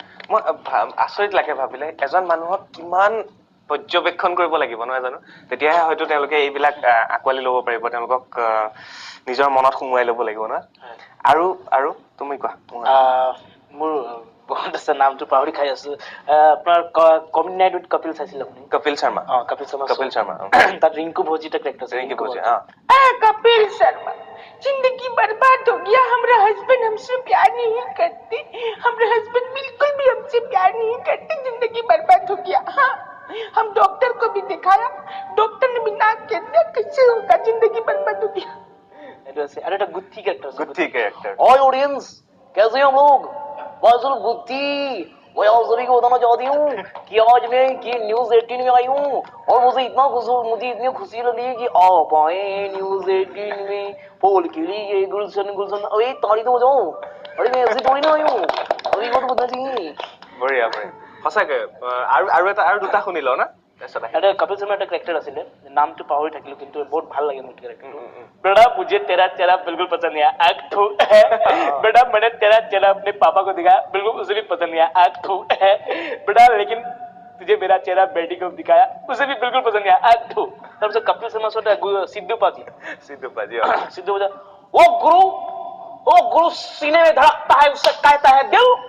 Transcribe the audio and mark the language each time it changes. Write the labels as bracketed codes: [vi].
[as] মই আচৰিত লাগে ভাবিলে, এজন মানুহক কিমান পৰ্যবেক্ষণ কৰিব লাগিব নহয় জানো, তেতিয়াহে হয়তো তেওঁলোকে এইবিলাক আঁকোৱালি ল'ব পাৰিব, তেওঁলোকক নিজৰ মনত সোমোৱাই ল'ব লাগিব নহয়। আৰু তুমি কোৱা। মোৰ বহুত আছে, নামটো পাহৰি খাই আছো। আপোনাৰ কমেডি নাইট উইথ কপিল চাইছিল আপুনি? কপিল শৰ্মা। কপিল শৰ্মা তাত ৰিংকু ভোজি এটা কেৰেক্টাৰ আছে। [hi] रिंकी भोजी, कपिल शर्मा, जिंदगी बर्बाद हो गया, हमारे हस्बैंड हमसे प्यार नहीं करते, हमारे हस्बैंड बिल्कुल भी हमसे प्यार नहीं करते, जिंदगी बर्बाद हो गया। हाँ, हम डॉक्टर को भी दिखाया, डॉक्टर ने भी ना कह दिया, कैसे होगा, जिंदगी बर्बाद हो गया। अरे गुत्थी कैरेक्टर। और ऑडियंस कैसे हैं हम लोग? बाजुल गुत्थी, मैं आप सभी को बताना चाहती हूँ कि आज मैं कि न्यूज 18 में आई हूँ और मुझे इतनी खुशी लगी कि आप आए न्यूज 18 में। पोल खिली ये गुलशन अरे ताली तो बजाओ। अरे मैं ऐसे थोड़ी ना आई हूँ, सभी को तो पता चाहिए। [as] বঢ়িয়া সঁচাকৈ। আৰু দুটা শুনি লওঁ না। এটা কপিল শৰ্মাৰ এটা কেৰেক্টাৰ আছিলে, নামটো পাহৰি থাকিলো, কিন্তু বহুত ভাল লাগে মোৰ কেৰেক্টাৰটো। [hi] बेटा मुझे तेरा चेहरा बिल्कुल पसंद नहीं आया, आँख थू है। बेटा मैंने तेरा चेहरा अपने पापा को दिखाया, बिल्कुल उसे भी पसंद नहीं आया, आँख थू है। बेटा लेकिन तुझे मेरा चेहरा बेटी को दिखाया, उसे भी बिल्कुल पसंद नहीं आया, आँख थू। तब से कपिल शर्मा सोचा सिद्धू पाजी ओ गुरु सीने में धड़कता है, उससे कहता है दिल,